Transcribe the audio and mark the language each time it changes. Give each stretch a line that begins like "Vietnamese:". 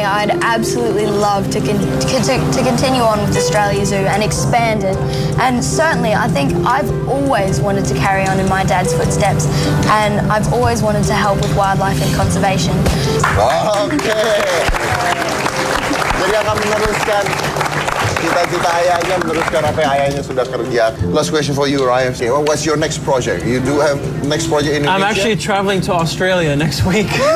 English: I'd absolutely love to continue on with Australia Zoo and expand it. And certainly, I think I've always wanted to carry on in my dad's footsteps. And I've always wanted to help with wildlife and conservation.
Indonesian: Oke. Jadi akan meneruskan cita-cita ayahnya, meneruskan apa yang ayahnya sudah kerja.
English: Last question for you, Ryan. What's your next project? You do have next project in Indonesia? I'm actually traveling to Australia next week.